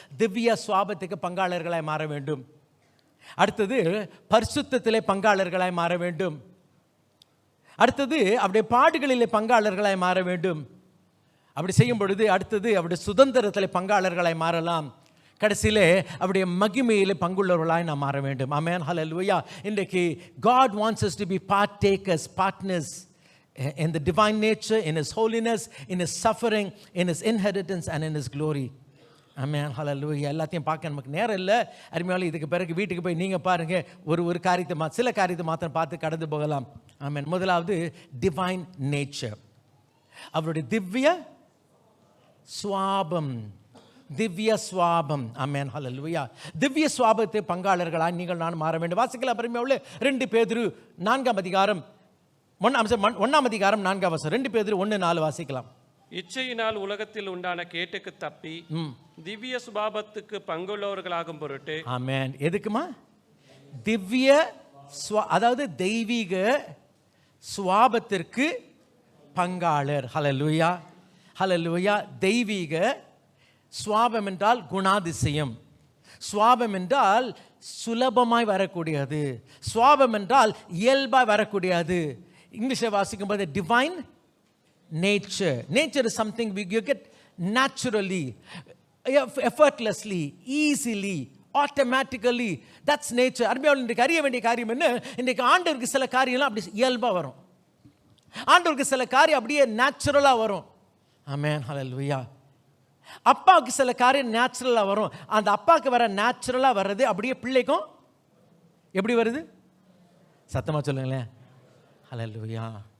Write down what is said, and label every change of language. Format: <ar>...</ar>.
<ta>திவ்ய சுவாபத்துக்கு பங்காளர்களாய் மாற வேண்டும். அடுத்தது பரிசுத்தத்திலே பங்காளர்களாய் மாற வேண்டும். அடுத்தது அவருடைய பாடுகளிலே பங்காளர்களாய் மாற வேண்டும். அப்படி செய்யும் பொழுது அடுத்தது அவருடைய சுதந்திரத்தில் பங்காளர்களாய் மாறலாம். கடைசியிலே அவருடைய மகிமையிலே பங்குள்ளவர்களாய் நாம் மாற வேண்டும். ஆமென், ஹல்லேலூயா. இன்றைக்கு</ta> <en>God wants us to be partakers, partners in the divine nature, in His holiness, in His suffering, in His inheritance and in His glory.</en> <ta>ஆமென், ஹல்லேலூயா. எல்லாத்தையும் பார்க்க நமக்கு நேரம் இல்லை. அருமையால இதுக்கு பிறகு வீட்டுக்கு போய் நீங்கள் பாருங்கள், ஒரு காரியத்தை சில காரியத்தை மாத்திரம் பார்த்து கடந்து போகலாம். ஆமென். முதலாவது டிவைன் நேச்சர், அவருடைய திவ்ய சுவாபம். திவ்ய சுவாபம். ஆமென், ஹல்லேலூயா. திவ்ய சுவாபத்தை பங்காளர்களாக நீங்கள் நான் மாற வேண்டும். வாசிக்கலாம் அருமையால 2 பேதுரு 4ஆம் அதிகாரம் 1ஆம் அதிகாரம் 4ஆம் வசனம். 2 பேதுரு 1:4 வாசிக்கலாம். இச்சையினால் உலகத்தில் உண்டான கேட்டுக்கு தப்பி திவ்ய சுபாவத்துக்கு பங்குள்ளவர்களாகும் பொருட்டு. ஆமென். எதுக்குமா? திவ்ய அதாவது தெய்வீக சுவாபத்திற்கு பங்காளர். ஹல்லேலூயா, ஹல்லேலூயா. தெய்வீக சுவாபம் என்றால் குணாதிசயம். சுவாபம் என்றால் சுலபமாய் வரக்கூடியது. சுவாபம் என்றால் இயல்பாய் வரக்கூடியது. இங்கிலீஷில் வாசிக்கும் போது divine nature.</ta> <en>Nature is something you get naturally, effortlessly, easily, automatically. That's nature.</en> <ta>அருமையானவர்களே, இன்றைக்கு அறிய வேண்டிய காரியம் என்ன? இன்றைக்கு ஆண்டவருக்கு சில காரியம்லாம் அப்படி இயல்பாக வரும். ஆண்டவருக்கு சில காரியம் அப்படியே நேச்சுரலாக வரும். ஆமென், ஹல்லேலூயா. அப்பாவுக்கு சில காரியம் நேச்சுரலாக வரும். அந்த அப்பாவுக்கு வர நேச்சுரலாக வர்றது அப்படியே பிள்ளைக்கும் எப்படி வருது? சத்தமாக சொல்லுங்களேன். ஹல்லேலூயா.</ta>